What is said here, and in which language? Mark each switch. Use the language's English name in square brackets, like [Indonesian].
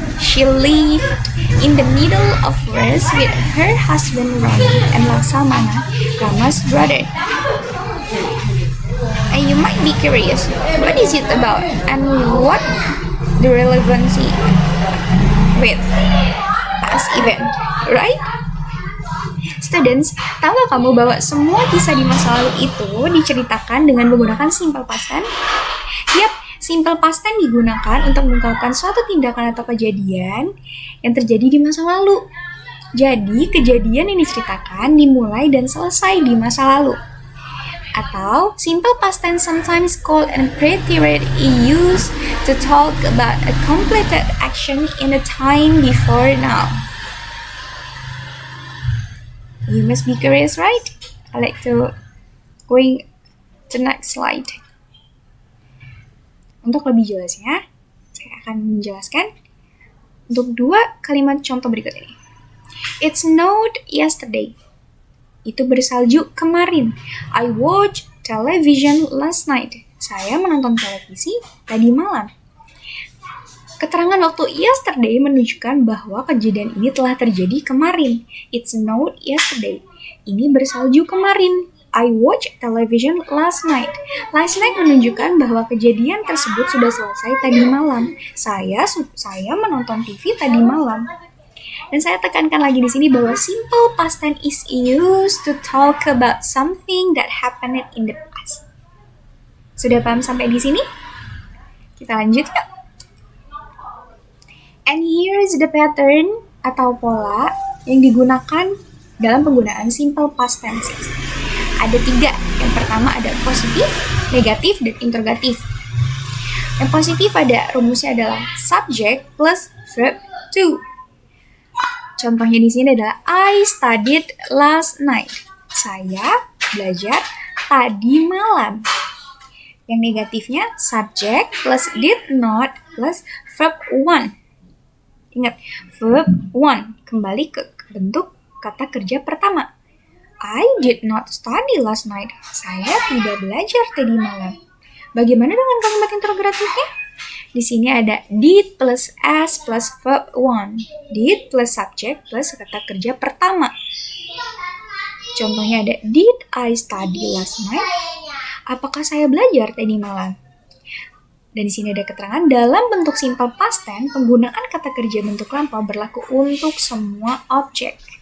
[English] She lived in the middle of forest with her husband Rama and Laksamana Rama's brother. And you might be curious, what is it about and what the relevancy with past event, right? [Indonesian] Students, tahu gak kamu bahwa semua kisah di masa lalu itu diceritakan dengan menggunakan simple past tense? Yap, simple past tense digunakan untuk mengungkapkan suatu tindakan atau kejadian yang terjadi di masa lalu. Jadi, kejadian yang diceritakan dimulai dan selesai di masa lalu. [English] Atau simple past tense sometimes called and preterite is used to talk about a completed action in a time before now. You must be curious, right? I like to going to next slide. [Indonesian] Untuk lebih jelasnya, saya akan menjelaskan untuk dua kalimat contoh berikut ini. [English] It snowed yesterday. [Indonesian] Itu bersalju kemarin. [English] I watched television last night. [Indonesian] Saya menonton televisi tadi malam. Keterangan waktu yesterday menunjukkan bahwa kejadian ini telah terjadi kemarin. [English] It snowed yesterday. [Indonesian] Ini bersalju kemarin. [English] I watched television last night. [Indonesian] Last night menunjukkan bahwa kejadian tersebut sudah selesai tadi malam. Saya menonton TV tadi malam. Dan saya tekankan lagi di sini bahwa [English] simple past tense is used to talk about something that happened in the past. [Indonesian] Sudah paham sampai di sini? Kita lanjut yuk. [English] And here's the pattern [Indonesian] atau pola yang digunakan dalam penggunaan simple past tenses. Ada 3. Yang pertama ada positif, negatif, dan interrogatif. Yang positif ada rumusnya adalah subject plus verb to. Contohnya di sini adalah [English] I studied last night. [Indonesian] Saya belajar tadi malam. Yang negatifnya subject plus did not plus verb one. Ingat, verb one kembali ke bentuk kata kerja pertama. [English] I did not study last night. [Indonesian] Saya tidak belajar tadi malam. Bagaimana dengan kalimat interrogatifnya? Di sini ada did plus as plus verb one. Did plus subject plus kata kerja pertama. Contohnya ada [English] did I study last night? [Indonesian] Apakah saya belajar tadi malam? Dan di sini ada keterangan dalam bentuk simple past tense, penggunaan kata kerja bentuk lampau berlaku untuk semua objek.